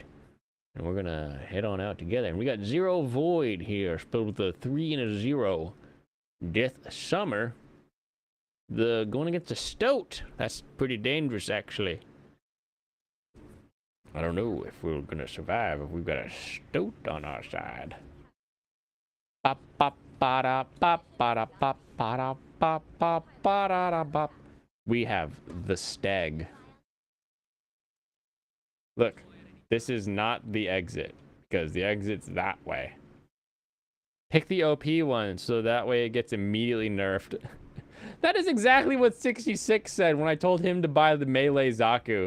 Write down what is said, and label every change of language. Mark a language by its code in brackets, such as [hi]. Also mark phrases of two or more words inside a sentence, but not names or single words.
[en] And we're going to head on out together. And we got Zero Void here, spelled with a 3 and a 0. Death Summer. Going against a Stoat. That's pretty dangerous, actually. I don't know if we're going to survive if we've got a Stoat on our side. Pop, pop, ba-da, pop, ba-da, pop, ba-da, pop, pop, ba-da, pop. We have the Stag. Look, this is not the exit, because the exit's that way. Pick the OP one, so that way it gets immediately nerfed. That is exactly what 66 said when I told him to buy the Melee Zaku.